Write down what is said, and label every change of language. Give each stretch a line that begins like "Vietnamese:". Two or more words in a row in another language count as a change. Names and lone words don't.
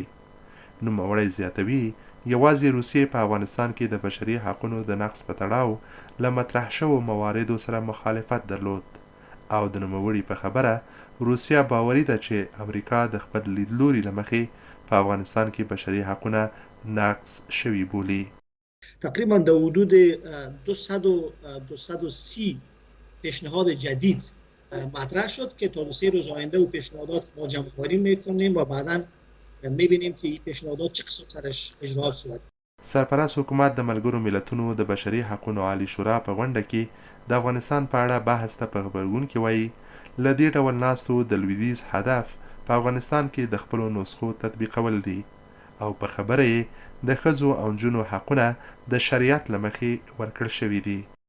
Pashto: نوموړی زیاتوي یوازې روسیې په افغانستان کې د بشري حقونو د نقض په تړاو له مطرح شوو مواردو سره مخالفت درلود او د نوموړي په خبره روسیه باوري ده چې امریکا د خپل لیدلوري له مخې په افغانستان کې بشري حقونه نقض شوي بولي.
Persian: تقریبا در حدود 230 پیشنهاد جدید مطرح شد که تا 3 روز آینده و پیشنهادات ما جمع‌آوری میکنیم و بعدا میبینیم که این پیشنهادات چه قسم سرش اجرات شد.
Pashto: سرپرست حکومت د ملګرو ملتونو د بشري حقونو عالی شورا په غونډه کې د افغانستان په اړه بحث ته په غبرګون کې وایي له دې ډول ناستو د لویدیځ هدف په افغانستان کې د خپلو نسخو تطبیقول دي او په خبره یې د ښځو او نجونو حقونه د شریعت له مخې ورکړل شوي دي.